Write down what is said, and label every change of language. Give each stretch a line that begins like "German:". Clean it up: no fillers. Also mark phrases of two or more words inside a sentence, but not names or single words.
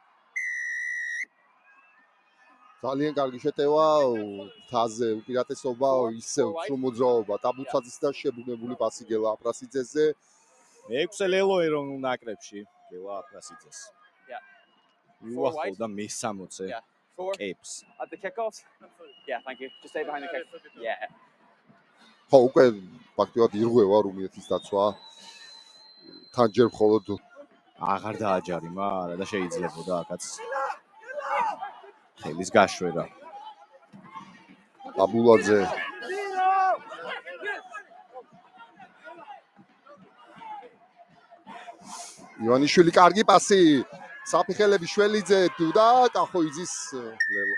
Georgian: ძალიან კარგი შეტევა თაზე უპირატესობა ისე მოძრაობა ტაბუცაძის და შებრუნებული პასი გელა აფრასიძეზე მე-6 ლელო ეროვნულ ნაკრებში გელა აფრასიძეს უახლოვდა მე-60-ზე კეპს.
English: At the kickoffs? Yeah, thank you. Just stay behind the kick. Yeah.
Georgian: ხო, უკვე ფაქტობრივად ირღვევა რუმინეთის დაცვა. თან ჯერ მხოლოდ აღარ დააჯარიმა, არა და შეიძლებოდა აქაც ხელის გაშვერა. აბულაძე ივანიშვილი კარგი პასი საფიხელები შველიძე და კახოიძის ლელო.